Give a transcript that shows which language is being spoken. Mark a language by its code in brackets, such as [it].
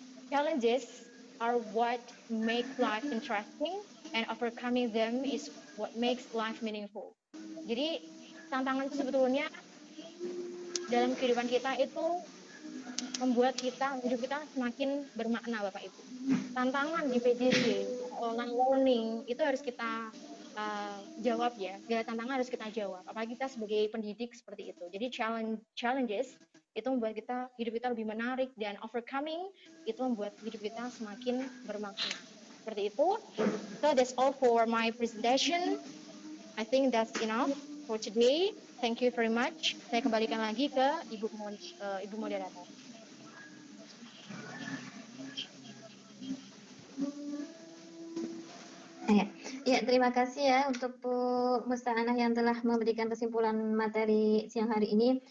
[en] Challenges are what make life interesting and overcoming them is what makes life meaningful. [id] Jadi, tantangan itu sebetulnya dalam kehidupan kita itu membuat hidup kita semakin bermakna, Bapak Ibu. Tantangan di PJJ, online learning, itu harus kita jawab ya. Segala tantangan harus kita jawab. Apalagi kita sebagai pendidik seperti itu. Jadi challenges itu membuat hidup kita lebih menarik, dan overcoming itu membuat hidup kita semakin bermakna. Seperti itu. [en] So that's all for my presentation. I think that's enough for today. Thank you very much. [id] Saya kembalikan lagi ke Ibu moderator. Ya, terima kasih ya untuk Bu Musta'anah yang telah memberikan kesimpulan materi siang hari ini.